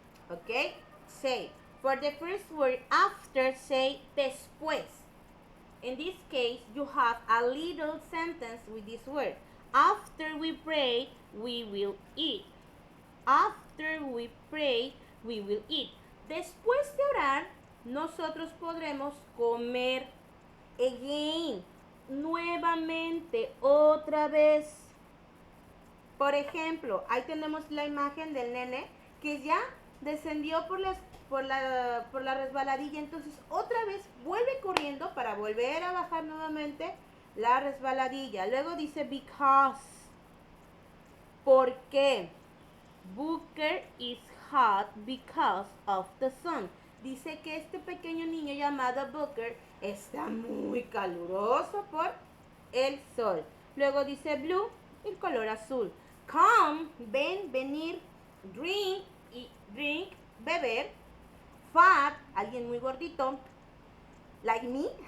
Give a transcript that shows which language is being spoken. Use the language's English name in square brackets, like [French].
[English] Okay, say. For the first word after, say después. In this case, you have a little sentence with this word. After we pray, we will eat. After we pray, we will eat. [Spanish] Después de orar, nosotros podremos comer. Again, nuevamente, otra vez. Por ejemplo, ahí tenemos la imagen del nene que ya descendió por la resbaladilla, entonces otra vez vuelve corriendo para volver a bajar nuevamente la resbaladilla. Luego dice because. ¿Por qué? [English] Booker is hot because of the sun. [Spanish] Dice que este pequeño niño llamado Booker está muy caluroso por el sol. Luego dice blue, el color azul. Come, ven, venir. [English] Drink, drink, beber. Fat, [Spanish] alguien muy gordito, [English] like me.